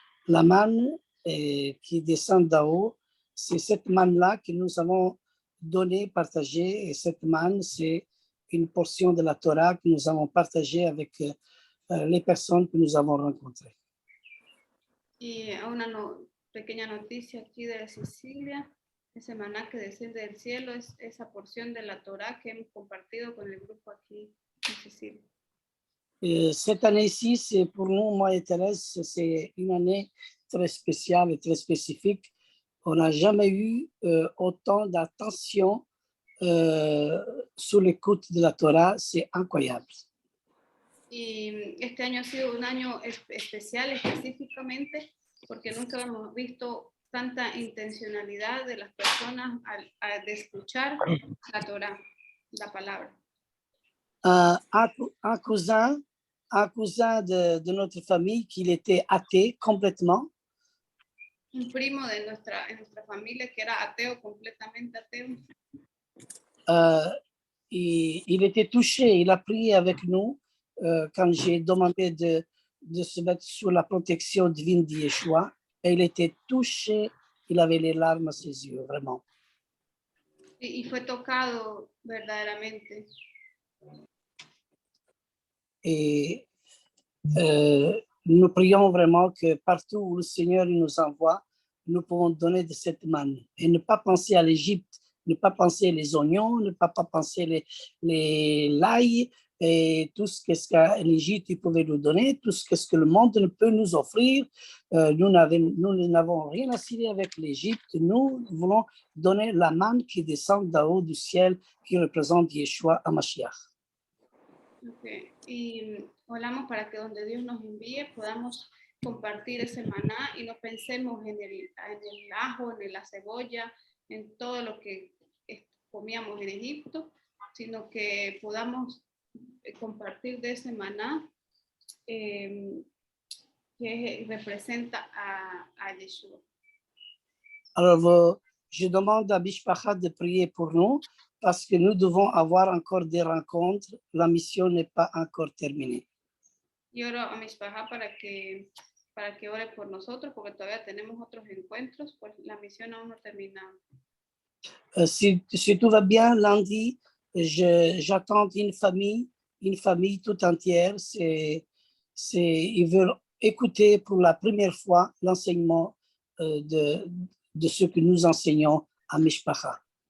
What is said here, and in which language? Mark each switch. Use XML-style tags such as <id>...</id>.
<fr>La manne qui descend d'en haut, c'est cette manne-là que nous avons donnée, partagée. Et cette manne, c'est une portion de la Torah que nous avons partagée avec les personnes que nous avons rencontrées.</fr> <es>Y una pequeña noticia aquí de Sicilia, ese maná que desciende del cielo es esa porción de la Torah que hemos compartido con el grupo aquí en Sicilia.</es> <fr>Et cette année-ci, c'est pour nous, moi et Thérèse, c'est une année très spéciale et très spécifique. On n'a jamais eu autant d'attention sur l'écoute de la Torah, c'est incroyable.</fr> <es>Y este año ha sido un año especial específicamente porque nunca hemos visto tanta intencionalidad de las personas de escuchar la Torah, la palabra.</es> <fr>Un cousin de notre famille qui était athée complètement.</fr> <es>Un primo de nuestra familia que era ateo, completamente ateo.</es> <fr>Il était touché, il a prié avec nous quand j'ai demandé de se mettre sous la protection divine de Yeshua, et il était touché, il avait les larmes à ses yeux, vraiment.</fr> <es>y fue tocado verdaderamente.</es> <fr>Et nous prions vraiment que partout où le Seigneur nous envoie, nous pouvons donner de cette manne et ne pas penser à l'Égypte, ne pas penser les oignons, ne pas penser l'ail et tout ce que l'Égypte pouvait nous donner, tout ce que le monde ne peut nous offrir. Nous n'avons rien à cirer avec l'Égypte. Nous voulons donner la manne qui descend d'en haut du ciel, qui représente Yeshua HaMashiach. Okay.</fr> <es>Y oramos para que donde Dios nos envíe podamos compartir ese maná y no pensemos en el ajo, en la cebolla, en todo lo que comíamos en Egipto, sino que podamos compartir de ese maná que representa a Yeshua.</es> <fr>Alors, je demande à Bishpacha de prier pour nous parce que nous devons avoir encore des rencontres. La mission n'est pas encore terminée.</fr> <es>Y oro a Mishpacha para que ore por nosotros porque todavía tenemos otros encuentros, pues la misión aún no ha terminado.</es> <fr>Si tout va bien, lundi, j'attends une famille tout entière. Ils veulent écouter pour la première fois l'enseignement de ce que nous enseignons à Mishpacha.</fr>